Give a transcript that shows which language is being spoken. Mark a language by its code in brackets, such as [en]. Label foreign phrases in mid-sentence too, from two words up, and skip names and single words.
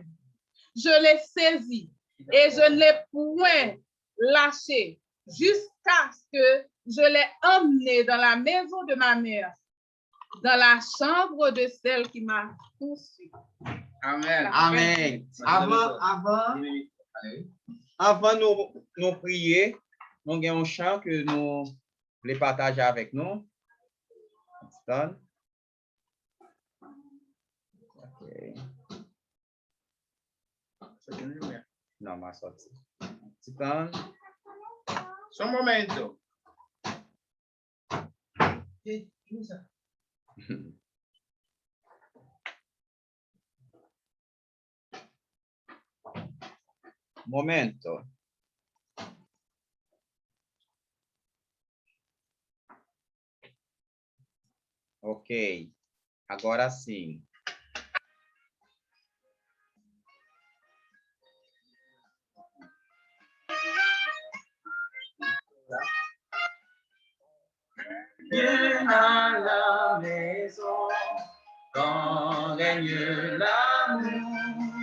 [fr] Je l'ai saisi et je ne l'ai point lâché jusqu'à ce que je l'ai emmené dans la maison de ma mère, dans la chambre de celle qui m'a conçu. Amen. Amen. Avant nous prier, nous avons un chant que nous voulons partager avec nous. Okay. [pt] Não, mas só assim. Então, Só um momento. momento. Ok. Agora sim. [fr] Viens à la maison, quand règne l'amour.